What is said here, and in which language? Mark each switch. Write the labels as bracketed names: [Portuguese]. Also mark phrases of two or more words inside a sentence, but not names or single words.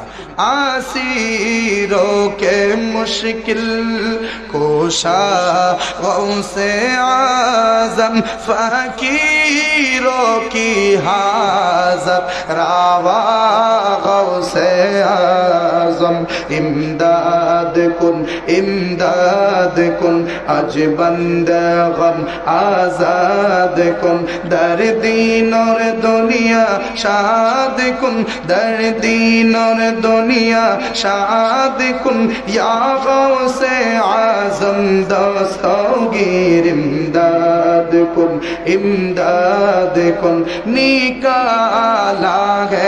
[Urdu] اسیروں کے مشکل کشا غوث اعظم، فقیروں کی حاجت روا غوث اعظم, [Persian] امداد کن امداد کن, از بند غم آزاد کن, در دین اور دنیا شاد کن، در دین اور دنیا شاد کن، یا غوث اعظم دستگیر امداد کن، امداد کن، [Urdu] نکالا ہے